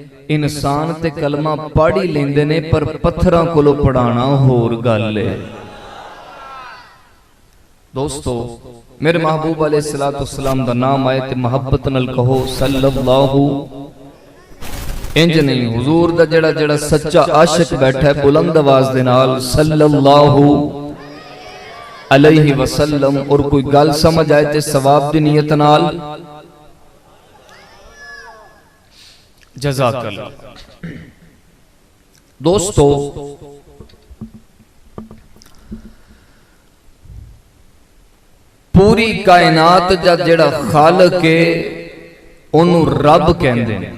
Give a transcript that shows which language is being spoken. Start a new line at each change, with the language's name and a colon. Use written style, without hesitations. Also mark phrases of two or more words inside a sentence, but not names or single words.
Punjabi: انسان تے کلمہ پڑھ ای لیندے نے، پر پتھراں کولوں پڑھانا ہور گل اے. دوستو میرے محبوب علیہ السلام دا ناں آئے تے محبت نال کہو صلی اللہ. انج نہیں، حضور دا جیہڑا جیہڑا سچا عاشق بیٹھا اے بلند آواز دے نال
Arabic: صلى الله عليه وسلم.
Punjabi: اور کوئی گل سمجھ آئے تے ثواب دی نیت نال جزاک اللہ. دوستو پوری کائنات دا جیہڑا خالق اے اوہنوں رب کہندے نے.